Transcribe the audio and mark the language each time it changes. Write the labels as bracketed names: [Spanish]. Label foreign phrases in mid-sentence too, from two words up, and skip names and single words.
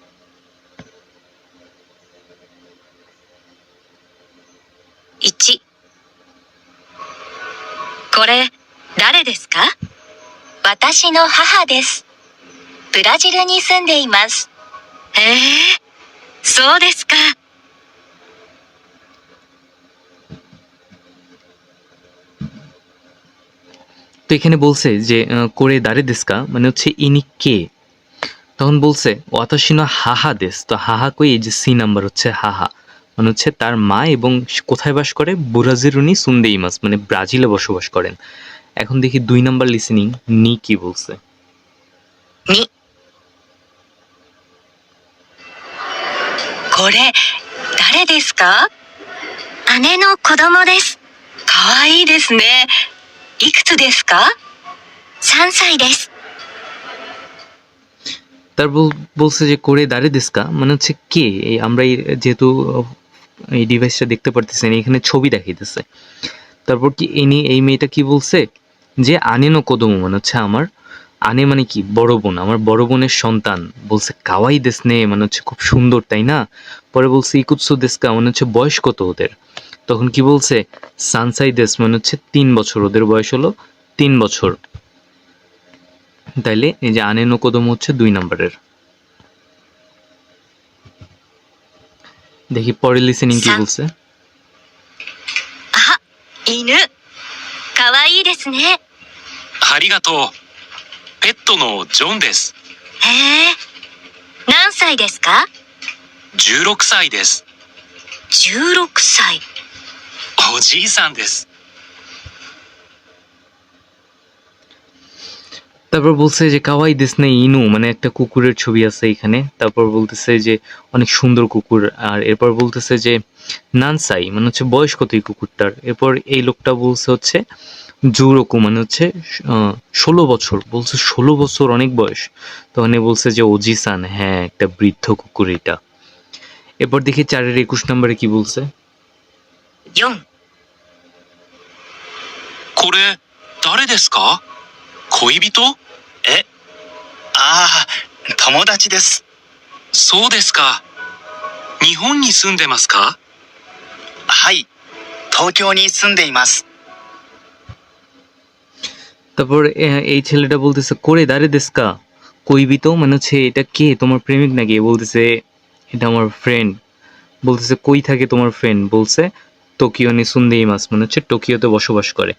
[Japanese] 1、これ誰ですか？私の母です。ブラジルに住んでいます。へえ、そうですか。 [Bangla] তো এখানে বলছে যে [Japanese] これ 誰 ですか, [Bangla] মানে হচ্ছে ইনি কে। তখন বলছে [Japanese] 私の 母 です. [Bangla] তো হাহা কই, এই যে সি নাম্বার হচ্ছে হাহা, মানে হচ্ছে তার মা, এবং কোথায় বাস করে, [Japanese] ブラジルに 住んでいます, [Bangla] মানে ব্রাজিলে বসবাস করেন। এখন দেখি 2 নাম্বার লিসেনিং নি কি বলছে। [Japanese] 2、これ誰ですか？姉の子供です。かわいいですね。いくつですか？3歳です。 [Bangla] তার বলছে যে [Japanese] これ 誰 ですか, [Bangla] মানে হচ্ছে কে। এই আমরা যেহেতু এই ডিভাইসটা দেখতে পারতেছি না, এখানে ছবি দেখাইতেছে। তারপর কি ইনি, এই মেয়েটা কি বলছে যে [Japanese] 姉の 子供, [Bangla] মানে হচ্ছে আমার, আনে মানে কি বড় বোন, আমার বড় বোনের সন্তান। বলছে [Japanese] かわいい ですね, [Bangla] মানে হচ্ছে খুব সুন্দর তাই না। পরে বলছে [Japanese] いくつ ですか, [Bangla] মানে হচ্ছে বয়স কত ওদের। তখন কি বলছে [Japanese] 3歳 です, [Bangla] মানে হচ্ছে 3 বছর, ওদের বয়স হলো 3 বছর। তাইলে এই যে [Japanese] 姉の 子供 [Bangla] হচ্ছে 2 নম্বরের। দেখি পরের লিসেনিং কি বলছে। [Japanese] あ、犬。かわいいですね。ありがとう。ペットのジョンです。へえ。何歳ですか 16歳です。？16歳。おじいさんです。 [Bangla] তারপর বলছে যে [Japanese] かわいい ですね 犬, [Bangla] মানে একটা কুকুরের ছবি আছে এখানে। তারপর বলতেছে যে অনেক সুন্দর কুকুর। আর এরপর বলতেছে যে নানসাই, মানে হচ্ছে বয়স কত এই কুকুরটার। এরপর এই লোকটা বলছে হচ্ছে জুরোকু, মানে হচ্ছে 16 বছর। বলছে 16 বছর অনেক বয়স। তখন বলছে যে ওজিসান, হ্যাঁ একটা বৃদ্ধ কুকুর এটা। এরপর দেখি 4-এর 21 নম্বরে কি বলছে। [Japanese] 4、これ誰ですか？恋人？え、ああ、友達です。そうですか。日本に住んでますか？はい、東京に住んでいます。 [Bangla] তারপর এই ছেলেটা বলতেছে [Japanese] これ 誰 ですか 恋人, [Bangla] মানে হচ্ছে এটা কে, তোমার প্রেমিক নাকি? বলতেছে এটা আমার ফ্রেন্ড। বলতেছে কই থাকে তোমার ফ্রেন্ড? বলছে [Japanese] 東京 に 住んで います, [Bangla] মানে হচ্ছে টোকিওতে বসবাস করে।